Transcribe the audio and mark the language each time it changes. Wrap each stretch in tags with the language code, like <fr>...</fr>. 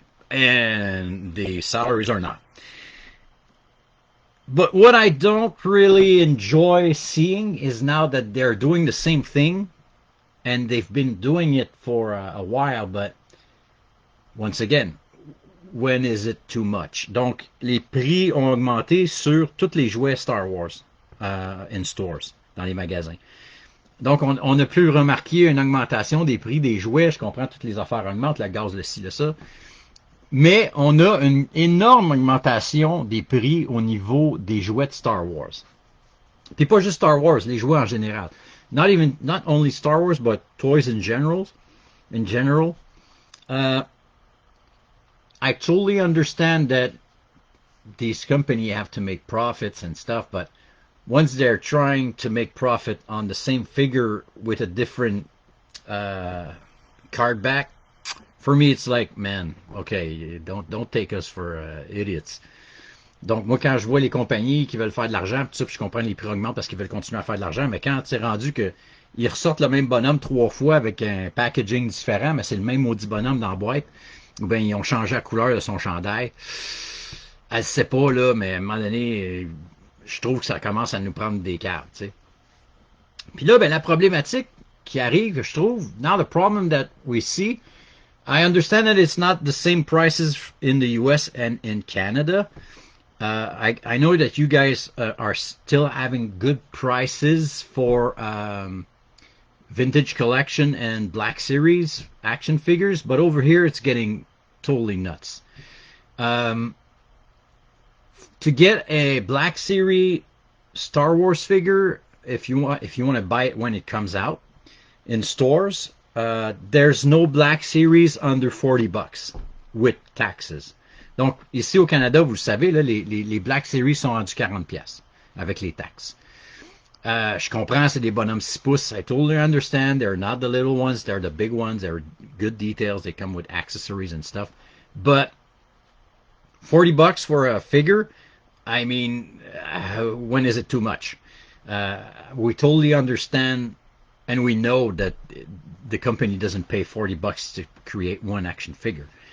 <en>And the salaries are not. But what I don't really enjoy seeing is now that they're doing the same thing and they've been doing it for a while, but once again, when is it too much?</en> <fr>Donc, les prix ont augmenté sur tous les jouets Star Wars</fr> <en>in stores,</en> <fr>dans les magasins. Donc, on a pu remarquer une augmentation des prix des jouets. Je comprends, toutes les affaires augmentent, le gaz, le ci, le ça. Mais on a une énorme augmentation des prix au niveau des jouets de Star Wars. Puis pas juste Star Wars, les jouets en général.</fr> <en>Not only Star Wars, but toys in general. I totally understand that these companies have to make profits and stuff, but once they're trying to make profit on the same figure with a different card back, for me it's like, man, okay, don't take us for idiots.</en> <fr>Donc moi quand je vois les compagnies qui veulent faire de l'argent, tout ça, puis je comprends les prix augmentent parce qu'ils veulent continuer à faire de l'argent, mais quand c'est rendu que ils ressortent le même bonhomme 3 fois avec un packaging différent, mais c'est le même maudit bonhomme dans la boîte, ou bien ils ont changé la couleur de son chandail. Elle sait pas là, mais à un moment donné, je trouve que ça commence à nous prendre des cartes, tu sais. Puis là, ben la problématique qui arrive, je trouve,</fr> <en>now the problem that we see, I understand that it's not the same prices in the US and in Canada. I know that you guys are still having good prices for vintage collection and Black Series action figures, but over here it's getting totally nuts. To get a Black Series Star Wars figure, if you want to buy it when it comes out in stores, there's no Black Series under $40 with taxes.</en> <fr>Donc, ici au Canada, vous le savez, là, les Black Series sont rendus 40$ avec les taxes. Je comprends, c'est des bonhommes 6 pouces.</fr> <en>I totally understand. They're not the little ones. They're the big ones. They're good details. They come with accessories and stuff. But $40 for a figure, I mean, when is it too much? We totally understand and we know that the company doesn't pay $40 to create one action figure.</en>